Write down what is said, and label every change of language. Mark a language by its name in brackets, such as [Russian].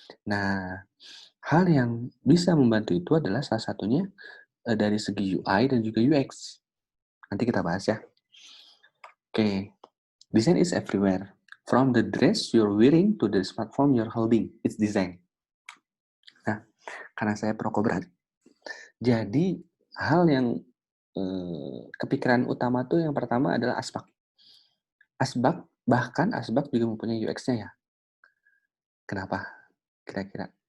[Indonesian] Nah, hal yang bisa membantu itu adalah salah satunya dari segi UI dan juga UX. Nanti kita bahas ya. [English] Oke, design is everywhere. From the dress you're wearing to the smartphone you're holding, it's design. [Indonesian] Nah, karena saya perokok berat, jadi hal yang kepikiran utama tuh yang pertama adalah asbak. Bahkan asbak juga mempunyai UX-nya ya. Kenapa? Kira-kira.